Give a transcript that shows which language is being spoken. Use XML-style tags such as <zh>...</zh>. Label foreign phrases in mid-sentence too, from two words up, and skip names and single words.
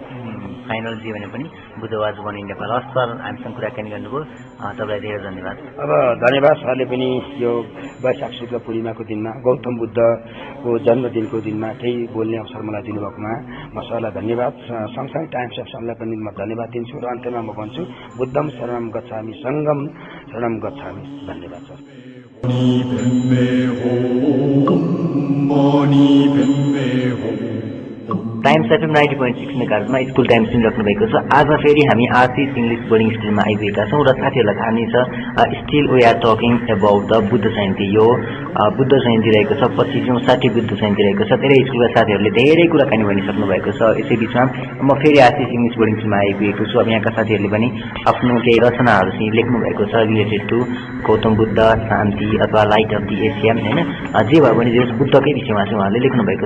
<ne>फाइनल जे भने पनि</ne> <en>Buddha was born in Nepal.</en> <ne>हस् सर, हामीसँग कुराकानी गर्नुभयो, तपाईँलाई धेरै धन्यवाद। अब धन्यवाद सरले पनि यो वैशाख शुक्ल पूर्णिमाको दिनमा गौतम बुद्धको जन्मदिनको दिनमा केही बोल्ने अवसर मलाई दिनुभएकोमा म सरलाई धन्यवाद, सँगसँगै टाइम्स अफ समलाई पनि म धन्यवाद दिन्छु र अन्त्यमा म भन्छु</ne> <pi>बुद्धम शरणम गच्छामि सङ्गम शरणम गच्छामि।</pi> <ne>धन्यवाद सर। टाइम्स एफएम 90.6 मेगाहर्जमा स्कुल टाइम सुनिराख्नु भएको छ। आज फेरि हामी आशिष इङ्ग्लिस बोर्डिङ स्कुलमा आइपुगेका छौँ र साथीहरूलाई थाहा नै छ</ne> <en>still we are talking about the</en> <ne>बुद्ध जयन्ती। यो बुद्ध जयन्ती रहेको छ, 25औं 60 बुद्ध जयन्ती रहेको छ। धेरै स्कुलका साथीहरूले धेरै कुराकानी भनिसक्नु भएको छ। यसै बिचमा म फेरि आशिष इङ्ग्लिस बोर्डिङ स्कुलमा आइपुगेको छु। अब यहाँका साथीहरूले पनि आफ्नो केही रचनाहरू चाहिँ लेख्नु भएको छ</ne> <en>related to Gautam Buddha,</en> <ne>शान्ति अथवा</ne> <en>Light of the Asia,</en> <ne>होइन जे भए पनि जे बुद्धकै विषयमा चाहिँ उहाँले लेख्नु भएको छ।</ne>